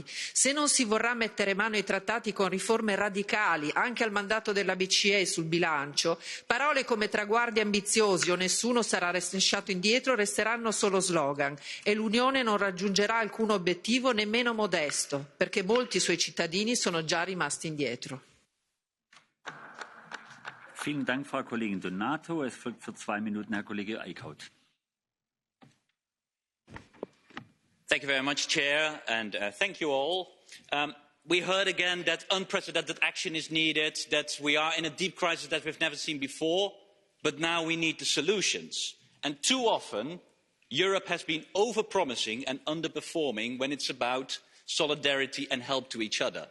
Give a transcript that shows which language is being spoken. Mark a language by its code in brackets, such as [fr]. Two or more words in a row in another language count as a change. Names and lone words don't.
[it] Se non si vorrà mettere mano ai trattati con riforme radicali, anche al mandato della BCE sul bilancio, parole come traguardi ambiziosi o nessuno sarà lasciato indietro resteranno solo slogan e l'Unione non raggiungerà alcun obiettivo nemmeno modesto, perché molti suoi cittadini sono già rimasti indietro. [de] Vielen Dank, Frau Kollegin Donato. Es folgt für 2 Minuten Herr Kollege Eickhout. [en] Thank you very much, Chair, and thank you all. We heard again that unprecedented action is needed, that we are in a deep crisis that we've never seen before, but now we need the solutions. And too often, Europe has been over-promising and underperforming when it's about solidarity and help to each other.